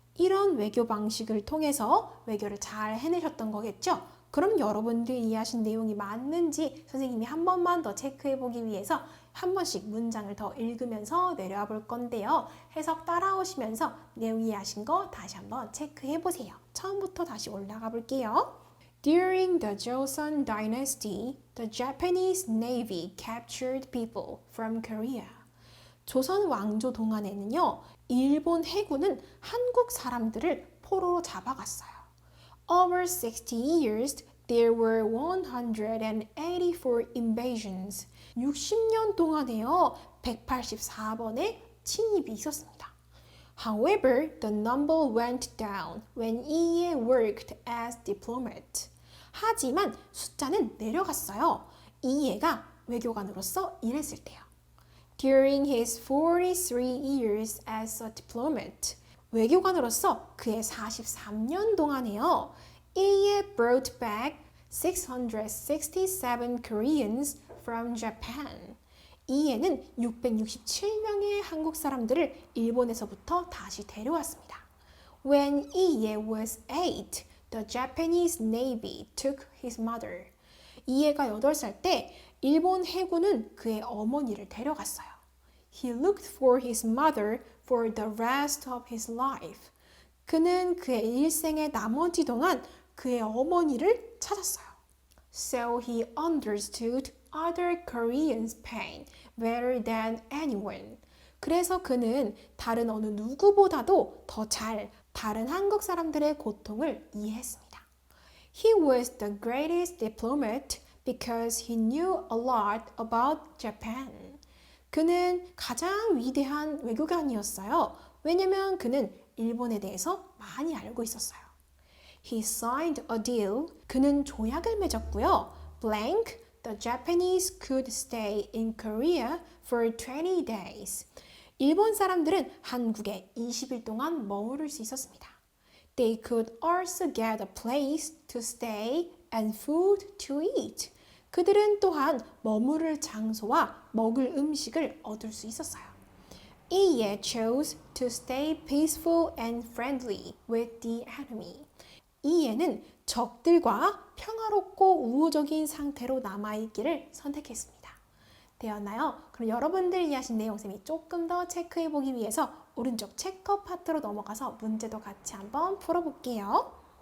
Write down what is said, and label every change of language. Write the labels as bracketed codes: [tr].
[ko] 이런 외교 방식을 통해서 외교를 잘 해내셨던 거겠죠? 그럼 여러분들 이해하신 내용이 맞는지 선생님이 한 번만 더 체크해 보기 위해서 한 번씩 문장을 더 읽으면서 내려와 볼 건데요. 해석 따라오시면서 내용 이해하신 거 다시 한번 체크해 보세요. 처음부터 다시 올라가 볼게요. [en] During the Joseon Dynasty, the Japanese Navy captured people from Korea. [ko] 조선 왕조 동안에는요, 일본 해군은 한국 사람들을 포로로 잡아갔어요. [en] Over 60 years, there were 184 invasions. [ko] 60년 동안에요, 184번의 침입이 있었습니다. [en] However, the number went down when Ie worked as diplomat. [ko] 하지만 숫자는 내려갔어요. 이해가 외교관으로서 일했을 때요. [en] During his 43 years as a diplomat, [ko] 외교관으로서 그의 43년 동안에요. [en] 이에 brought back 667 Koreans from Japan. [ko] 이에는 667명의 한국 사람들을 일본에서부터 다시 데려왔습니다. [en] When 이에 was 8, the Japanese Navy took his mother. [ko] 이에가 8살 때 일본 해군은 그의 어머니를 데려갔어요. [en] He looked for his mother for the rest of his life. [ko] 그는 그의 일생의 나머지 동안 그의 어머니를 찾았어요. [en] So he understood other Koreans' pain better than anyone. [ko] 그래서 그는 다른 어느 누구보다도 더 잘 다른 한국 사람들의 고통을 이해했습니다. [en] He was the greatest diplomat because he knew a lot about Japan. [ko] 그는 가장 위대한 외교관이었어요. 왜냐면 그는 일본에 대해서 많이 알고 있었어요. [en] He signed a deal. [ko] 그는 조약을 맺었고요. [en] Blank, the Japanese could stay in Korea for 20 days. [ko] 일본 사람들은 한국에 20일 동안 머무를 수 있었습니다. [en] They could also get a place to stay and food to eat. [ko] 그들은 또한 머무를 장소와 먹을 음식을 얻을 수 있었어요. [en] 이에 chose to stay peaceful and friendly with the enemy. [ko] 이에는 적들과 평화롭고 우호적인 상태로 남아있기를 선택했습니다. 되었나요? 그럼 여러분들 이해하신 내용 쌤이 조금 더 체크해보기 위해서 오른쪽 체크 파트로 넘어가서 문제도 같이 한번 풀어볼게요.